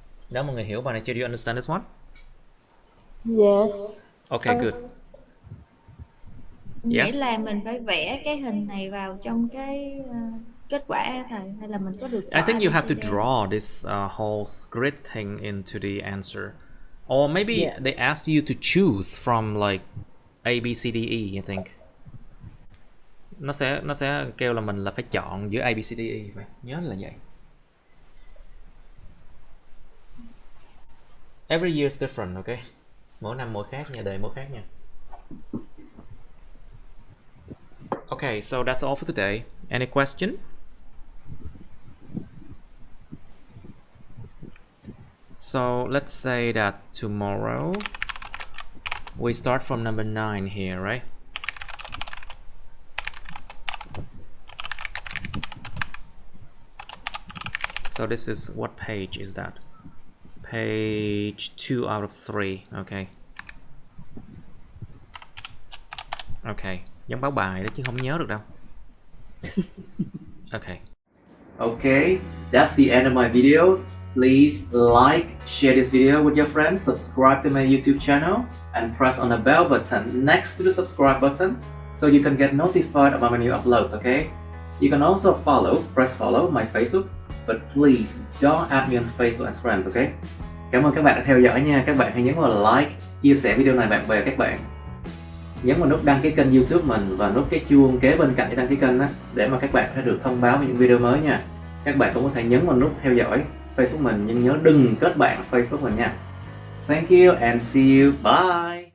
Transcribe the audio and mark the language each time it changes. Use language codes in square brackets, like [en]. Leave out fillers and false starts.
[vi] Đó, mọi người hiểu bài này chưa? [en] Do you understand this one? Yes. Okay, good. [vi] Nghĩa [en] Yes. [vi] là mình phải vẽ cái hình này vào trong cái kết quả hả thầy? Hay là mình có được [en] I think you have to [vi] ABCD? [en] draw this whole grid thing into the answer. Or maybe they ask you to choose from like A, B, C, D, E, I think. [vi] Nó sẽ kêu là mình là phải chọn giữa A, B, C, D, E. Phải nhớ là vậy. [en] Every year is different, okay? [vi] Mỗi năm mỗi khác nha, đề mỗi khác nha. [en] Okay, so that's all for today. Any question? So let's say that tomorrow we start from number 9 here, right? So this is, what page is that? Page 2 out of 3, okay. [vi] Okay, giống báo bài đó chứ không nhớ được đâu. [en] Okay. Okay, that's the end of my videos. Please like, share this video with your friends, subscribe to my YouTube channel, and press on the bell button next to the subscribe button so you can get notified about my new uploads, okay? You can also press follow my Facebook, but please don't add me on Facebook as friends, okay? [vi] Cảm ơn các bạn đã theo dõi nha. Các bạn hãy nhấn vào like, chia sẻ video này bạn bè các bạn. Nhấn vào nút đăng ký kênh YouTube mình và nút cái chuông kế bên cạnh để đăng ký kênh đó, để mà các bạn sẽ được thông báo về những video mới nha. Các bạn cũng có thể nhấn vào nút theo dõi Facebook mình, nhưng nhớ đừng kết bạn Facebook mình nha. [en] Thank you and see you. Bye.